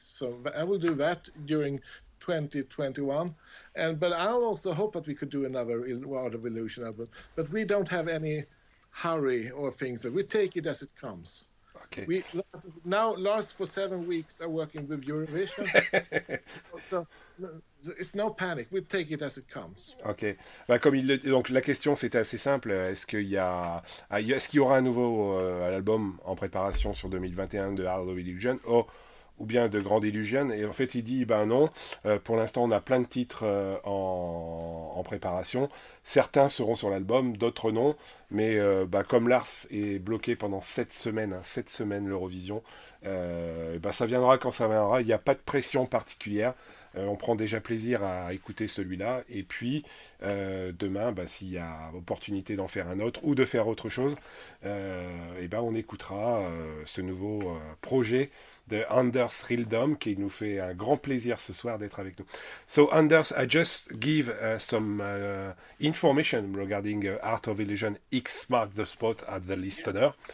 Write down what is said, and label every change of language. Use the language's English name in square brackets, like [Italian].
[English] So I will do that during 2021. But I also hope that we could do another Art of Illusion album. But we don't have any hurry or things. We take it as it comes. Okay. Now Lars for 7 weeks are working with Eurovision. So it's no panic. We take it as it comes. Ok. [French] Donc la question c'était assez simple. Est-ce qu'il y aura un nouveau album en préparation sur 2021 de Art of Illusion ou bien de Grande Illusion? Et en fait il dit non. Pour l'instant on a plein de titres en préparation. Certains seront sur l'album, d'autres non. Mais comme Lars est bloqué pendant 7 semaines, l'Eurovision, ça viendra quand ça viendra. Il n'y a pas de pression particulière. On prend déjà plaisir à écouter celui-là. Et puis, demain, s'il y a opportunité d'en faire un autre ou de faire autre chose, on écoutera ce nouveau projet de Anders Rydholm qui nous fait un grand plaisir ce soir d'être avec nous. [English] So, Anders, I just give some information regarding Art of Illusion X Mark the Spot at the listener.